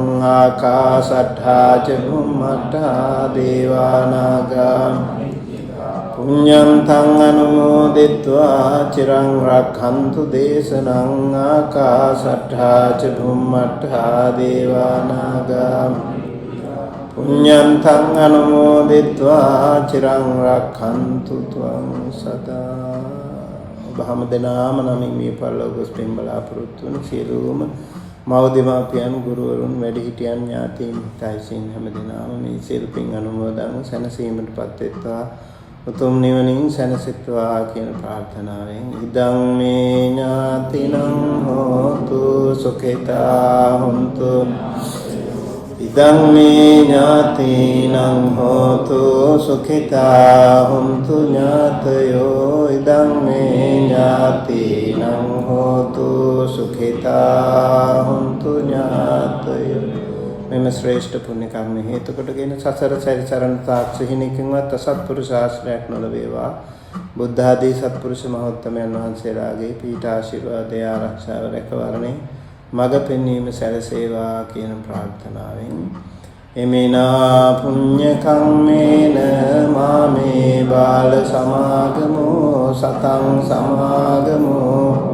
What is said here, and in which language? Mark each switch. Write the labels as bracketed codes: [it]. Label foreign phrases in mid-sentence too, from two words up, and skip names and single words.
[pi] ආකාශට්ඨා ච භුම්මට්ඨා දේවානාගා පුඤ්ඤං තං අනුමෝදිत्वा චිරං රක්ඛන්තු දේශනං ආකාශට්ඨා ච භුම්මට්ඨා දේවානාගා පුඤ්ඤං තං අනුමෝදිत्वा චිරං රක්ඛන්තු [si] ත්වං සදා බහම දෙනාම නමින් මේ පරලෝක ස්පින් බලාපොරොත්තු වන සියලුම මව්දෙමාපියන් ගුරුවරුන් වැඩිහිටියන් ඥාතීන් හිතයිසින් හැම දෙනාම මේ සියලු පින් අනුමෝදන් සැනසීමටපත් වෙත්වා උතුම් නිවනින් සැනසෙත්වා කියන ප්‍රාර්ථනාවෙන් [pi] ඉදං මේ ඥාතිනං හෝතු සුඛිතා හොන්තු ඉදං මේ ඥාතිනං හෝතු සුඛිතා හොන්තු ඥාතයෝ ඉදං මේ ඥාතිනං හෝතු සුඛිතා හොන්තු ඥාතයෝ [si] මෙම ශ්‍රේෂ්ඨ පුණ්‍ය කර්ම හේතු කොටගෙන සසර සැරිසරන තාක් සිහිනකින්වත් අසත්පුරුෂ ආශ්‍රයයක් නොලැබේවා. බුද්ධ ආදී සත්පුරුෂ මහෝත්තමයන් වහන්සේලාගේ පීඨ ආශිර්වාදය ආරක්ෂාව රැකවරණේ මඟ පෙන්වීම සැලසේවා කියන ප්‍රාර්ථනාවෙන් [pi] එමෙනා පුඤ්ඤ කම්මේන මාමේ බාල සමාගමෝ සතං සමාගමෝ